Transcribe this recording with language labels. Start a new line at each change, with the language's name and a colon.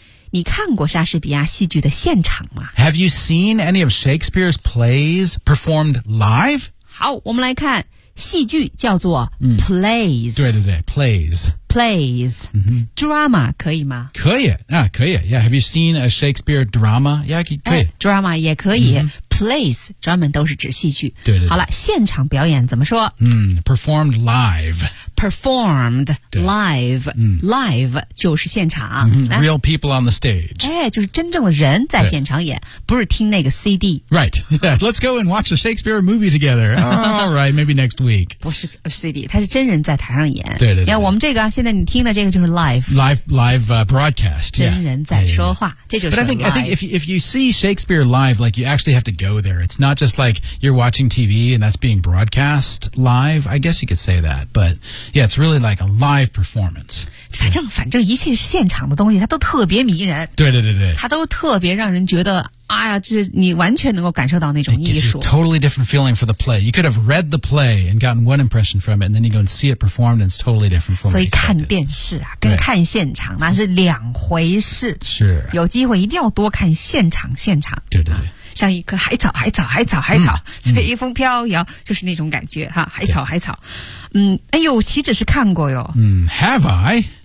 Chinese: 你看过莎士比亚戏剧的现场吗?
English: Have you seen any of Shakespeare's plays performed live?
Chinese: 好,我们来看戏剧叫做 plays. 对对对 ,plays. Plays,、drama 可以吗？可以啊，可以。
English: Yeah, have you seen a Shakespeare drama?
Chinese: Yeah, 可以。 Drama 也可以。Plays 专门都是指戏剧。对, 对对。好了，现场表演怎么说？
English: Performed live. Performed live. Live
Chinese: 就是现场。
English: Real people on the stage.
Chinese: 哎，就是真正的人在现场演，不是听那个 CD.
English: Right. Yeah, let's go and watch a Shakespeare movie together. All right, maybe next week.
Chinese: 不是 CD, 他是真人在台上演。对对对。你看我们这个。现在你听的这个就是 live
English: broadcast
Chinese: 真人在说话
English: yeah, yeah, yeah.
Chinese: 这就是
English: But I think if you see Shakespeare live like you actually have to go there it's not just like you're watching TV and that's being broadcast live I guess you could say that but yeah it's really like a live performance
Chinese: 反正一切是现场的东西它都特别迷人对对对对它都特别让人觉得哎呀，这你完全能够感受到那种艺术。
English: It gives you a totally different feeling for the play. You could have read the play and gotten one impression from it, and then you go and see it performed, and it's totally different from it.
Chinese: 所以看电视啊，跟看现场那是两回事。是，有机会一定要多看现场，现场。对对对。像一棵海草，海草，海草，海草，随风飘摇，就是那种感觉哈。海草，海草，哎呦，岂止是看过哟。
English: Have I?